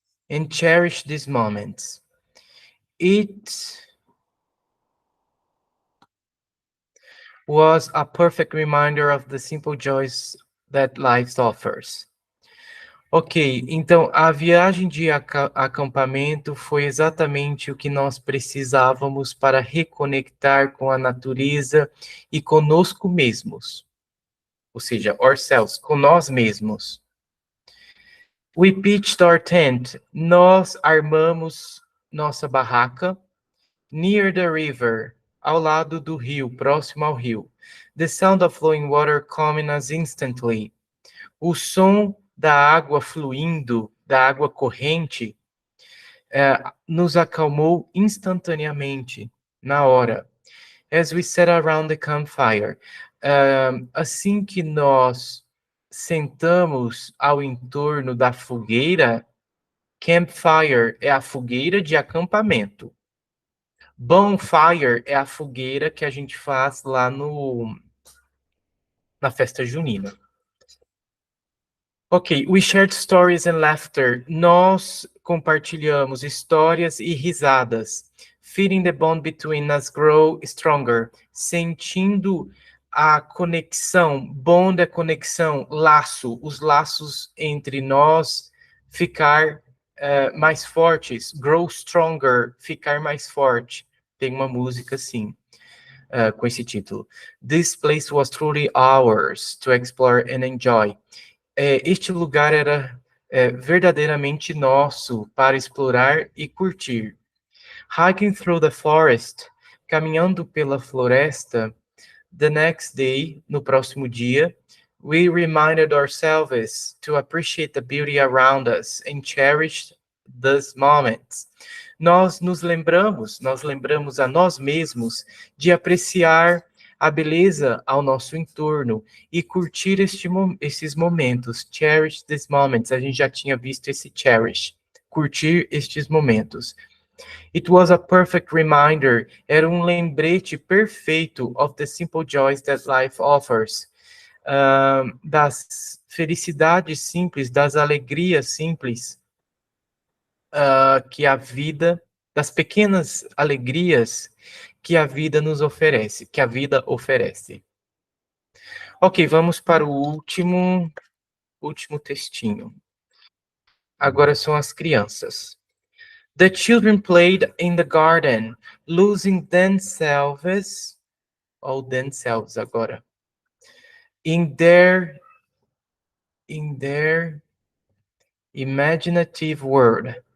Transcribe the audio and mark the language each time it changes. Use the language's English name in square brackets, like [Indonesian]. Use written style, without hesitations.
[English] and cherish these moments. It was a perfect reminder of the simple joys that life offers. [Portuguese] Ok, então a viagem de acampamento foi exatamente o que nós precisávamos para reconectar com a natureza e conosco mesmos, ou seja, ourselves, com nós mesmos. [English] We pitched our tent, [Portuguese] nós armamos nossa barraca, [English] near the river, [Portuguese] ao lado do rio, próximo ao rio. [English] The sound of flowing water calming us instantly. [Portuguese] O som da água fluindo, da água corrente, nos acalmou instantaneamente, na hora. [English] As we sat around the campfire. [Portuguese] Assim que nós sentamos ao entorno da fogueira, campfire é a fogueira de acampamento. Bonfire é a fogueira que a gente faz lá na festa junina. [English] Ok, we shared stories and laughter. [Portuguese] Nós compartilhamos histórias e risadas. [English] Feeling the bond between us grow stronger. [Portuguese] Sentindo a conexão, bond é conexão, laço, os laços entre nós ficar mais fortes. [English] Grow stronger, [Portuguese] ficar mais forte. Tem uma música assim, com esse título. [English] This place was truly ours to explore and enjoy. [Portuguese] Este lugar era verdadeiramente nosso para explorar e curtir. [English] Hiking through the forest, [Portuguese] caminhando pela floresta, [English] the next day, [Portuguese] no próximo dia, [English] we reminded ourselves to appreciate the beauty around us and cherish these moments. [Portuguese] Nós lembramos a nós mesmos de apreciar a beleza ao nosso entorno e curtir esses momentos. [English] Cherish these moments. [Portuguese] A gente já tinha visto esse cherish. Curtir estes momentos. [English] It was a perfect reminder. [Portuguese] Era um lembrete perfeito [English] of the simple joys that life offers. [Portuguese] Das felicidades simples, das alegrias simples que a vida, das pequenas alegrias que a vida nos oferece, que a vida oferece. Ok, vamos para o último textinho. Agora são as crianças. [English] The children played in the garden, losing themselves, ou themselves agora, in their imaginative world.